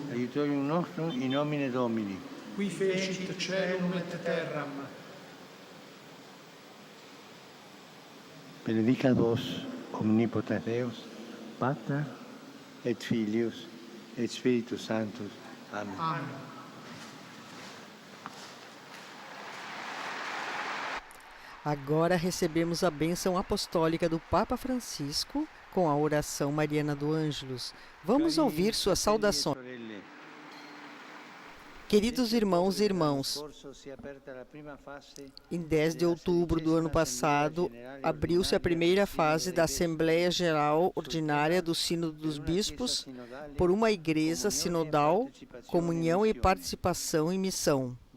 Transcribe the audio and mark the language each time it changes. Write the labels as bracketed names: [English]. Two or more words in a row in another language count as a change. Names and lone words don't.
[Latin] Aiutorium nostrum in nomine Domini. Qui fecit caelum et terram. Benedicat vos, omnipotens Deus, Pater et Filius et Spiritus Sanctus. Amen. Amen. [Portuguese] Agora recebemos a bênção apostólica do Papa Francisco com a oração mariana do Ângelus. Vamos ouvir suas saudações. Queridos irmãos e irmãs, em 10 de outubro do ano passado, abriu-se a primeira fase da Assembleia Geral Ordinária do Sínodo dos Bispos por uma igreja sinodal, comunhão e participação em missão.